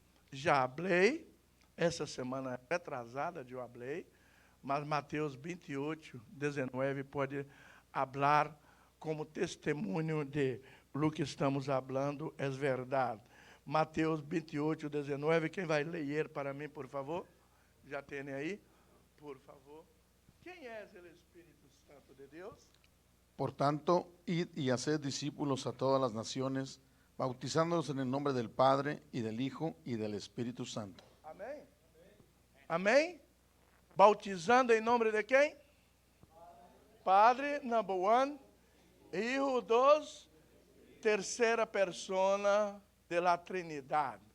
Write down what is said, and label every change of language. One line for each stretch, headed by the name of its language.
Portuguese: Já falei, essa semana retrasada eu falei, mas Mateus 28, 19 pode falar como testemunho
Spanish: de lo que
Portuguese: estamos falando, é verdade. Mateus 28, 19, quem vai ler para mim, por favor? Já tem aí? Por favor. Quem é o Espírito Santo de Deus?
Spanish: Por tanto, id y haced discípulos a todas las naciones, bautizándolos en el nombre del Padre, y del Hijo, y del Espíritu Santo.
Portuguese: Amém? Amém? Bautizando em nome de quem?
Spanish: Padre,
English: number one.
Spanish: Hijo, dos. Terceira persona de la Trinidad.